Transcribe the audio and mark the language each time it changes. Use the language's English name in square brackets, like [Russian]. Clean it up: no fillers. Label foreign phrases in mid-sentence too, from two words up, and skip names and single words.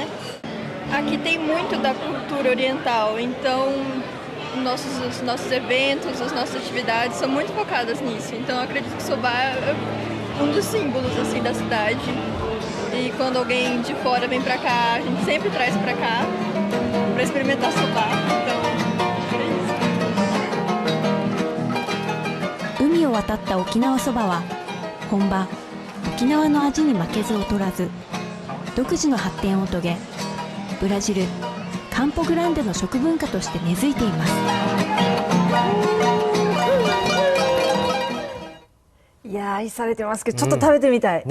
[Portuguese] Aqui tem muito da cultura oriental, então os nossos eventos, as nossas atividades são muito focadas nisso. Então eu acredito que o soba é um dos símbolos assim da cidade. E quando alguém de fora vem pra cá, a gente sempre traz pra cá pra experimentar soba. Então é isso. [Japanese] 海を渡った沖縄そばは本場沖縄の味に負けず劣らず独自の発展を遂げブラジルカンポグランデの食文化として根付いています。いや愛されてますけど、ちょっと食べてみたい、